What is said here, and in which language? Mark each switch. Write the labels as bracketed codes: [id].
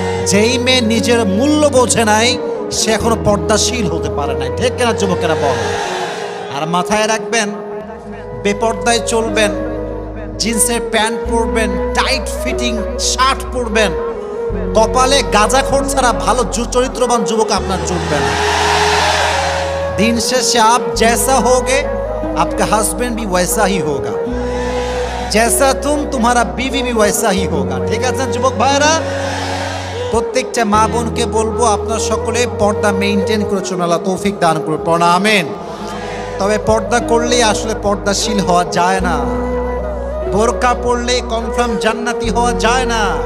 [bn] যেই মেয়ে নিজের মূল্য বোঝে নাই সে এখনো পর্দাশীল হতে পারে নাই। ঠিক কিনা যুবকেরা বল? আর মাথায় রাখবেন, বেপর্দায় চলবেন, জিন্সের প্যান্ট পরবেন, টাইট ফিটিং শার্ট পরবেন, কপালে গাঁজাখোর ছাড়া ভালো চরিত্রবান যুবক আপনার জুটবে না। दिन शेषे [hi] आप जैसा होगे आपका हस्बैंड भी वैसा ही होगा, जैसा तुम तुम्हारा बीवी भी वैसा ही होगा। ठीक है [bn] যুবক ভাইরা, প্রত্যেকটা মা বোনকে বলবো আপনারা সকলে পর্দা মেইনটেইন করে চলুন, আল্লাহ তৌফিক দান করুন, পড়া আমিন। তবে পর্দা করলেই আসলে পর্দাশীল হওয়া যায় না, বোরকা পরলেই কনফার্ম জান্নাতি হওয়া যায় না।